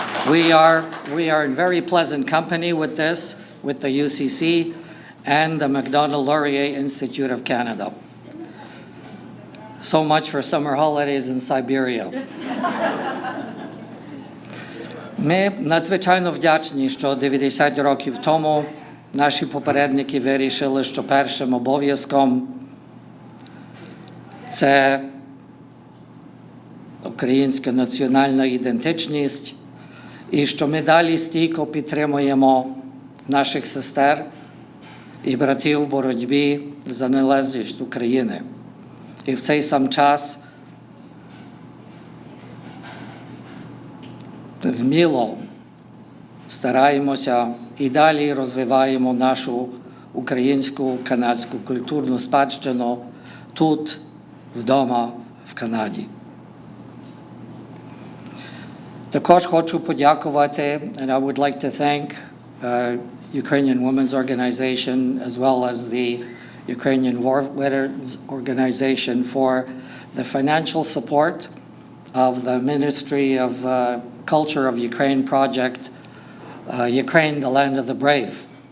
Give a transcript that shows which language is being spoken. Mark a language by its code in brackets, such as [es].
[en] We are in very pleasant company with this, with the UCC and the Macdonald-Laurier Institute of Canada. So much for summer holidays in Siberia. [uk] Ми надзвичайно вдячні, що 90 років тому наші попередники вирішили, що першим обов'язком це українська національна ідентичність, і що ми далі стійко підтримуємо наших сестер і братів в боротьбі за незалежність України. І в цей сам час вміло стараємося і далі розвиваємо нашу українську канадську культурну спадщину тут, вдома, в Канаді. Також хочу подякувати, [en] and I would like to thank Ukrainian Women's Organization as well as the Ukrainian War Veterans Organization for the financial support of the Ministry of Culture of Ukraine project, Ukraine, the Land of the Brave.